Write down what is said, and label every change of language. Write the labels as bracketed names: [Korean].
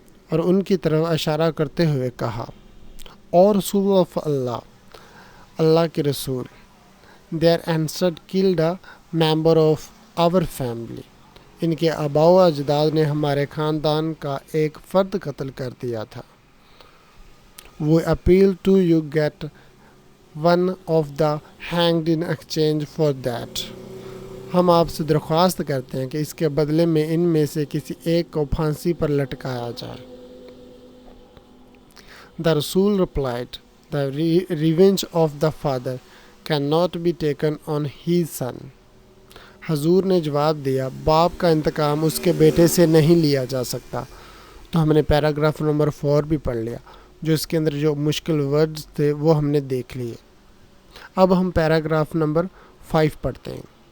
[Urdu] اور ان کی طرف اشارہ کرتے ہوئے کہا. اور رسول اللہ اللہ کے رسول. [English] Their ancestor killed a member of our family. [Urdu] ان کے آباء و اجداد نے ہمارے خاندان کا ایک فرد قتل کر دیا تھا. [English] We appeal to you get one of the hanged in exchange for that. [Urdu] ہم آپ سے درخواست کرتے ہیں کہ اس کے بدلے میں ان میں سے کسی ایک کو پھانسی پر لٹکایا جائے. [English] The Rasul replied, the revenge of the father cannot be taken on his son. [Urdu] حضور نے جواب دیا باپ کا انتقام اس کے بیٹے سے نہیں لیا جا سکتا. تو ہم نے پیراگراف نمبر 4 بھی پڑھ لیا، جو اس کے اندر جو مشکل ورڈز تھے وہ ہم نے دیکھ لیے. اب ہم پیراگراف نمبر 5 پڑھتے ہیں.